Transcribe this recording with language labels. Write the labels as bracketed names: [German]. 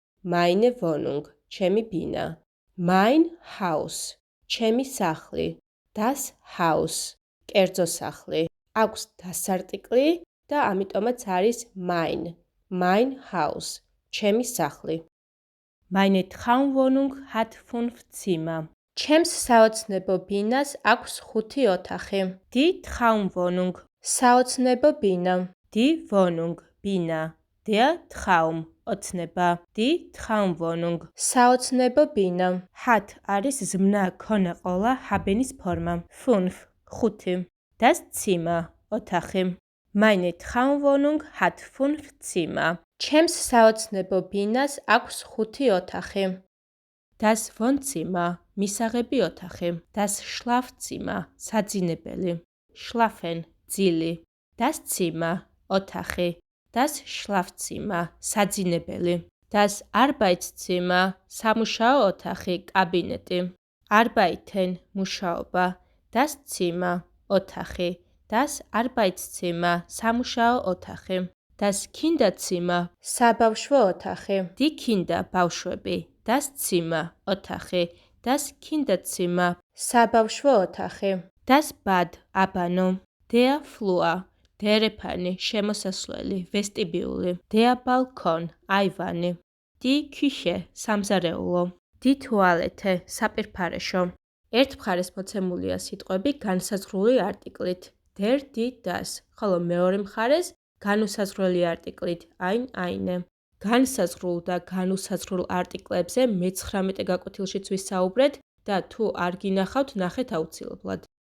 [German] Meine Wohnung, [Georgian] ჩემი ბინა. [German] Mein Haus, [Georgian] ჩემი სახლი. [German] Das Haus, [Georgian] კერძო სახლი. აქვს das არტიკლი და ამიტომაც არის mein. [German] Mein Haus, [Georgian] ჩემი სახლი. [German] Meine Traumwohnung hat 5 Zimmer. [Georgian] ჩემს საოცნებო ბინას აქვს 5 ოთახი. [German] Die Traumwohnung, [Georgian] საოცნებო ბინა. [German] Die Wohnung, ბინა. Der Traum, ოცნება. Die Traumwohnung, [Georgian] საოცნებო ბინა. Hat არის ზმნა ქონა ყოლა ჰაბენის ფორმა. 5, 5. [German] Das Zimmer, ოთახი. Meine Traumwohnung hat 5 Zimmer. [Georgian] ჩემს საოცნებო ბინას აქვს 5 ოთახი. [German] Das Wohnzimmer, [Georgian] მისაღები ოთახი. [German] Das Schlafzimmer, საძინებელი. Schlafen, ძილი. Das Zimmer, ოთახი. Das Schlafzimmer, საძინებელი. Das Arbeitszimmer, [Georgian] სამუშაო ოთახი, კაბინეტი. [German] Arbeiten, მუშაობა. Das Zimmer, ოთახი. Das Arbeitszimmer, [Georgian] სამუშაო ოთახი. [German] Das Kinderzimmer, [Georgian] საბავშვო ოთახი. [German] Die Kinder, ბავშვები. Das Zimmer, ოთახი. Das Kinderzimmer, [Georgian] საბავშვო ოთახი. [German] Das Bad, აბანო. Der Flur, [Georgian] დერეფანი, შემოსასვლელი, ვესტიბიული. [German] Der Balkon, აივანი. Die Küche, სამზარეულო. Die Toilette, საპირფარეშო. [Georgian] ერთ მხარეს მოცემულია სიტყვები განსაზღვრული არტიკლით der, die, das, ხოლო მეორე მხარეს განუსაზღვრელი არტიკლით ein, eine. განსაზღვრულ და განუსაზღვრულ არტიკლებზე მე-19 გაკვეთილშიც ვისაუბრეთ და თუ არ გინახავთ, ნახეთ აუცილებლად.